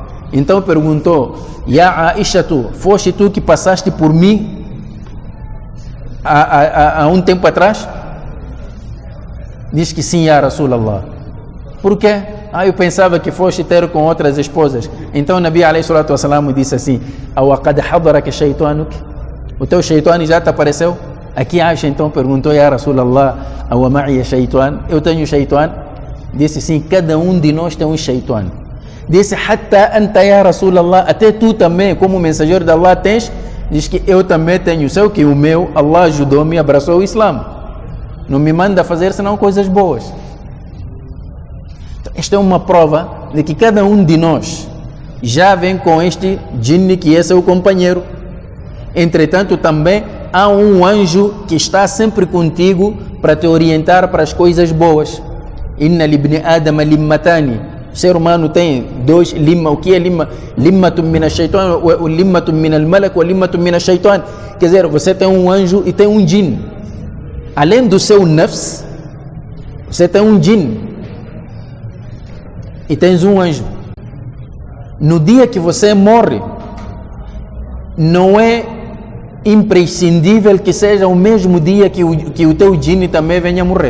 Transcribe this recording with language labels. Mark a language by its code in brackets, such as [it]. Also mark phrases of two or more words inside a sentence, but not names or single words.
[pt] Então perguntou: [ar] يا عائشة, [pt] foste tu que passaste por mim há um tempo atrás? Diz que sim, [ar] يا رسول الله. [pt] Por quê? Eu pensava que foste ter com outras esposas. Então o Nabi [ar] عليه الصلاة والسلام [pt] disse assim: [ar] أوقد حضرك شيطانك? [pt] O teu shaytan já te apareceu? Aqui Aisha então perguntou: [ar] يا رسول الله، أو معي شيطان? [pt] Eu tenho shaytan? Disse sim, cada um de nós tem um shaytan. Disse: [ar] حتى أنت يا رسول الله, [pt] até tu também, como mensageiro de Allah, tens? Diz que eu também tenho. Sei que o meu, Allah ajudou-me, abraçou o Islã. Não me manda fazer senão coisas boas. Então, esta é uma prova de que cada um de nós já vem com este jinn que é seu companheiro. Entretanto, também há um anjo que está sempre contigo para te orientar para as coisas boas. [ar] إن لابن آدم لمتين. [pt] O ser humano tem dois limma. O que é limma? [ar] لمة من الشيطان، لمة من الملك، لمة من الشيطان. [pt] Quer dizer, você tem um anjo e tem um jinn. Além do seu nafs, você tem um jinn e tens um anjo. No dia que você morre, não é imprescindível que seja o mesmo dia que o teu jinn também venha morrer.